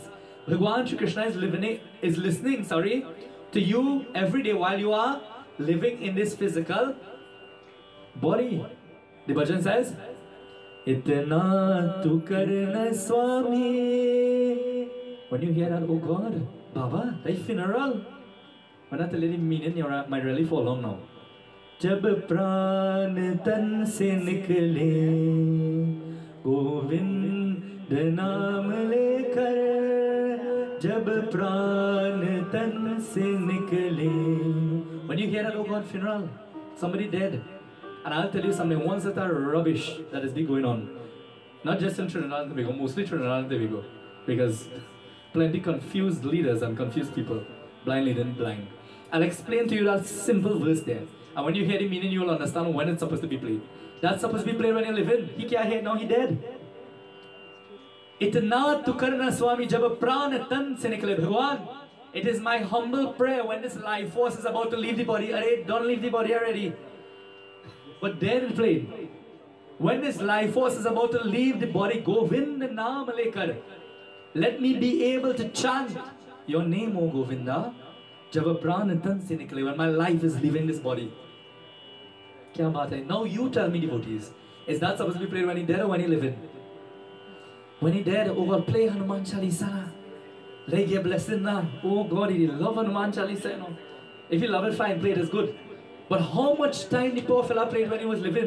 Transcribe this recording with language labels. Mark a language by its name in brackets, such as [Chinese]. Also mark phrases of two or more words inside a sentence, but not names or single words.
[English] Bhagwan Shri Krishna is listening to you every day while you are living in this physical body. The bhajan says, [Hindi] इतना तू करना स्वामी. [English] When you hear that, oh God, Baba, thy funeral. When I tell you the meaning, you might really fall on now. [Hindi] जब प्राण तन से निकले, गोविंद नाम लेकर. जब प्राण तन से निकले. [English] When you hear that, oh God, funeral, somebody dead. And I'll tell you something, once that are rubbish that has been going on. Not just in Trinidad and Tobago, mostly Trinidad and Tobago. Because plenty confused leaders and confused people. Blind leading blind. I'll explain to you that simple verse there. And when you hear the meaning, you will understand when it's supposed to be played. That's supposed to be played when you're living. He can't hear, now he dead. [Hindi] इतना तू करना स्वामी जब प्राण तन से निकले भगवान. [English] It is my humble prayer when this life force is about to leave the body. Arey, don't leave the body already. But then it played. When this life force is about to leave the body, [Hindi] गोविंद नाम लेकर. [English] Let me be able to chant your name, O Govinda. [Hindi] जब प्राण तन से निकले. [English] When my life is leaving this body. [Hindi] क्या बात है? [English] Now you tell me, devotees. Is that supposed to be played when he dead or when he living? When he dead, oh God, play Hanuman Chalisa. Lay your blessing na. Oh God, he love Hanuman Chalisa. You know. If you love it, fine, play it, it's good. But how much time the poor fella played when he was living?